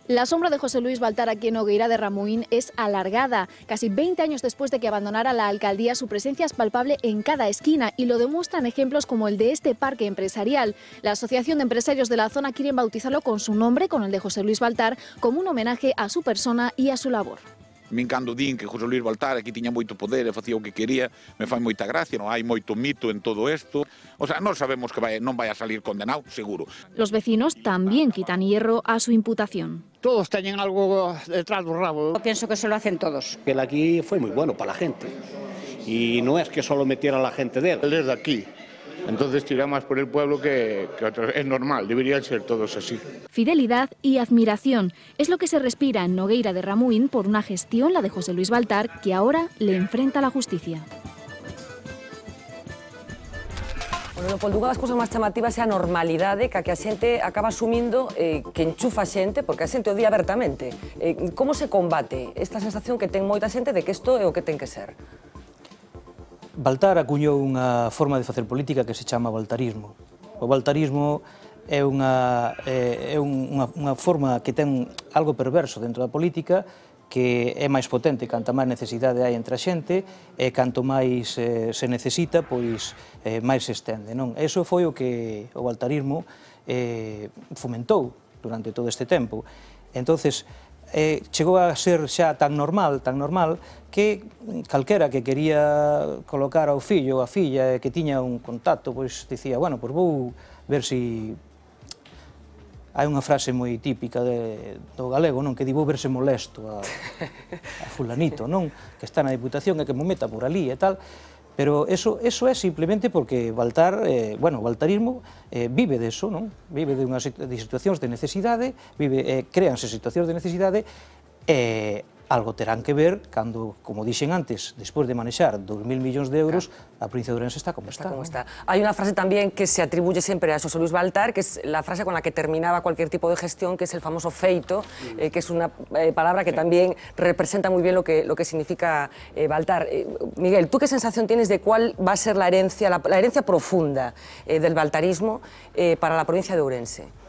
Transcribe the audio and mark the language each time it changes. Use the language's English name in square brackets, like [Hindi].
[Spanish] La sombra de José Luis Baltar aquí en Nogueira de Ramuín es alargada. Casi 20 años después de que abandonara la alcaldía, su presencia es palpable en cada esquina y lo demuestran ejemplos como el de este parque empresarial. La Asociación de Empresarios de la zona quieren bautizarlo con su nombre, con el de José Luis Baltar, como un homenaje a su persona y a su labor. [Galician] Min cando din que José Luis Baltar aquí tiña moito poder e facía o que quería, me fai moita gracia, non hai moito mito en todo isto. O sea, non sabemos que non vai a salir condenado, seguro. [Spanish] Los vecinos también quitan hierro a su imputación. [Galician] Todos teñen algo detrás do rabo. [Spanish] Yo pienso que se lo hacen todos. Él aquí fue muy bueno para la gente. Y no es que solo metiera a la gente de él. Él es de aquí. Entonces tira más por el pueblo que otros. Es normal, deberían ser todos así. Fidelidad y admiración es lo que se respira en Nogueira de Ramuín por una gestión, la de José Luis Baltar, que ahora le enfrenta a la justicia. [Galician] Bueno, Leopoldo, unha das cousas máis chamativas é a normalidade que a xente acaba asumindo que enchufa xente, porque a xente o di abertamente. Como se combate esta sensación que ten moita xente de que isto é o que ten que ser? Baltar acuñou unha forma de facer política que se chama baltarismo. O baltarismo é unha forma que ten algo perverso dentro da política, que é máis potente canto máis necesidade hai entre a xente e canto máis se necesita, pois máis se estende. Eso foi o que o baltarismo fomentou durante todo este tempo. Entonces, chegou a ser xa tan normal que calquera que quería colocar ao fillo ou a filla que tiña un contacto, pois dicía, bueno, pois vou ver si... Hai unha frase moi típica do galego, non, que di vou verse molesto a fulanito, non, que está na Diputación e que me meta por ali e tal, pero eso é simplemente porque Baltar, bueno, o baltarismo vive deso, non? Vive de situacións de necesidade, créanse situacións de necesidade e algo terán que ver cando, como dixen antes, despois de manexar 2.000 millóns de euros, a provincia de Ourense está como está. [Spanish] Hay una frase también que se atribuye siempre a José Luis Baltar, que es la frase con la que terminaba cualquier tipo de gestión, que es el famoso feito, que es una palabra que también representa muy bien lo que significa Baltar. Miguel, ¿tú qué sensación tienes de cuál va a ser la herencia profunda del baltarismo para la provincia de Ourense?